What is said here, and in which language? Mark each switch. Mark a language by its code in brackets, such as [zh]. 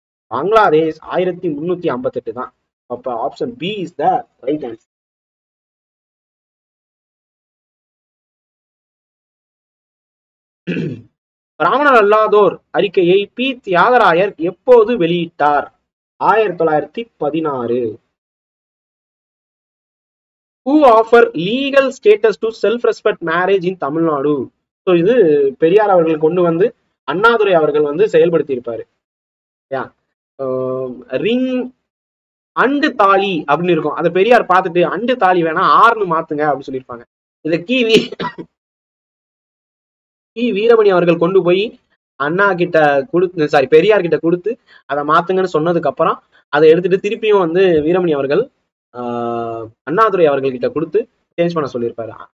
[ta] பங்களாதேஷ் 1358 தான். அப்ப [en] Option B is the right answer. [ta] பிராமணர் அல்லாதோர் அறிக்கையை பி தியாகராயர் எப்போது வெளியிட்டார்? 1916. [en] Who offer legal status to self-respect marriage in Tamil Nadu? [ta] So இது பெரியார் அவர்கள் கொண்டு வந்து அண்ணாதுரை அவர்கள் வந்து செயல்படுத்தி இருப்பாரு. ரிங் அண்டு தாலி அப்படின்னு இருக்கும். அதை பெரியார் பார்த்துட்டு அண்டு தாலி வேணா ஆறுன்னு மாத்துங்க அப்படின்னு சொல்லியிருப்பாங்க. இதை வீரமணி அவர்கள் கொண்டு போய் அண்ணா கிட்ட கொடுத்து, சாரி பெரியார் கிட்ட கொடுத்து அதை மாத்துங்கன்னு சொன்னதுக்கு அப்புறம் அதை எடுத்துட்டு திருப்பியும் வந்து வீரமணி அவர்கள் அண்ணாதுரை அவர்கள் கிட்ட கொடுத்து சேஞ்ச் பண்ண சொல்லியிருப்பாரு.